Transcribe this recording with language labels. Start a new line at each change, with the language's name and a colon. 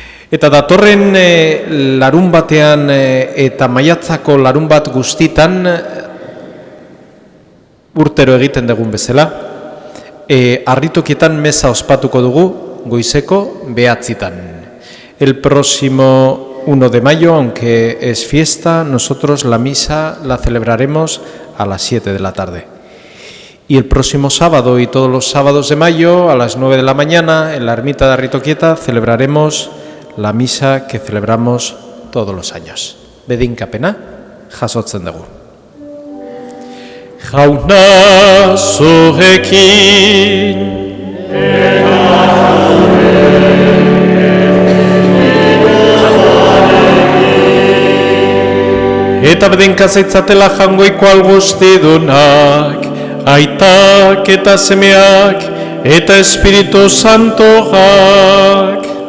Basque: Eta datorren larun batean eta maiatzako larun bat guztitan urtero egiten dugun bezala, harritokietan mesa ospatuko dugu goizeko 9:00.
Spanish: El próximo 1 de mayo, aunque es fiesta, nosotros la misa la celebraremos a las 7 de la tarde. Y el próximo sábado y todos los sábados de mayo a las 9 de la mañana en la ermita de Arritoquieta celebraremos la misa que celebramos todos los años.
Basque: Bedinkapena jasotzen dugu. Jauna zurekin, eta bedinka zaitzatela jangoiko alguztidunak, aitak eta semeak, eta Espiritu Santoak.